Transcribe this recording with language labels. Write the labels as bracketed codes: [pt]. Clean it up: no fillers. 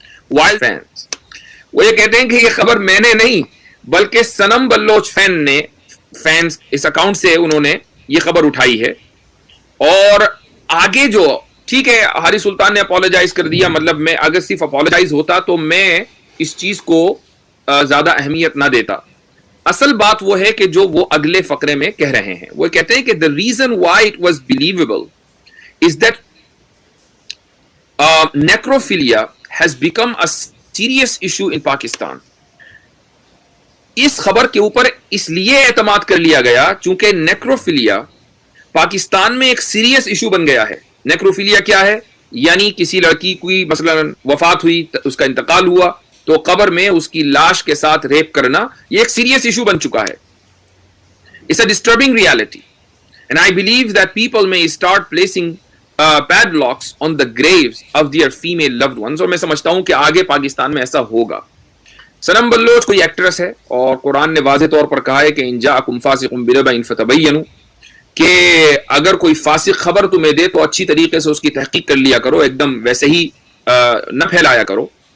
[ur] Wild fans وہ یہ کہتے ہیں کہ یہ خبر میں نے نہیں بلکہ سنم بلوچ فینس اس اکاؤنٹ سے انہوں نے یہ خبر اٹھائی ہے. اور آگے جو ٹھیک ہے حارث سلطان نے اپولوجائز کر دیا, مطلب میں اگر صرف اپولوجائز ہوتا تو میں اس چیز کو زیادہ اہمیت نہ دیتا. اصل بات وہ ہے کہ جو وہ اگلے فقرے میں کہہ رہے ہیں. وہ کہتے ہیں کہ [en] the reason why it was believable is that necrophilia has become a serious issue in Pakistan. [ur] اس خبر کے اوپر اس لیے اعتماد کر لیا گیا چونکہ نیکروفیلیا پاکستان میں ایک سیریس ایشو بن گیا ہے. نیکروفیلیا کیا ہے؟ یعنی کسی لڑکی کی مثلا وفات ہوئی, اس کا انتقال ہوا تو قبر میں اس کی لاش کے ساتھ ریپ کرنا, یہ ایک سیریس ایشو بن چکا ہے. [en] It's a disturbing reality and I believe that people may start placing padlocks on the graves of their female loved ones. [ur] اور میں سمجھتا ہوں کہ آگے پاکستان میں ایسا ہوگا. سنم بلوچ کوئی ایکٹریس ہے اور قرآن نے واضح طور پر کہا ہے کہ [ar] ان جاءکم فاسق بنبأ فتبینوا, [ur] کہ اگر کوئی فاسق خبر تمہیں دے تو اچھی طریقے سے اس کی تحقیق کر لیا کرو, ایک دم ویسے ہی نہ پھیلایا کرو.